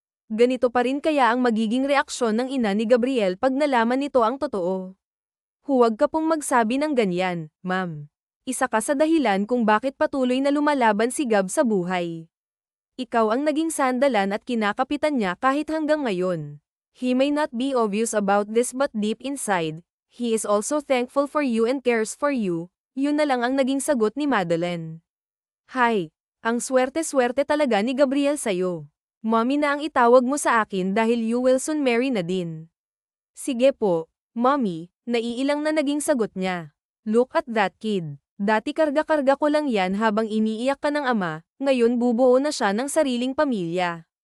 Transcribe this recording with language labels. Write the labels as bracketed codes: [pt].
[tl] Ganito pa rin kaya ang magiging reaksyon ng ina ni Gabriel pag nalaman nito ang totoo. Huwag ka pong magsabi ng ganyan, ma'am. Isa ka sa dahilan kung bakit patuloy na lumalaban si Gab sa buhay. Ikaw ang naging sandalan at kinakapitan niya kahit hanggang ngayon. [en] He may not be obvious about this but deep inside, he is also thankful for you and cares for you. [tl] Yun na lang ang naging sagot ni Madeline. Hi, ang swerte-swerte talaga ni Gabriel sa'yo. Mommy na ang itawag mo sa akin dahil [en] you will soon marry [tl] na din. Sige po, Mommy, naiilang na naging sagot niya. [en] Look at that kid. [tl] Dati karga-karga ko lang yan habang iniiyak ka ng ama, ngayon bubuo na siya ng sariling pamilya.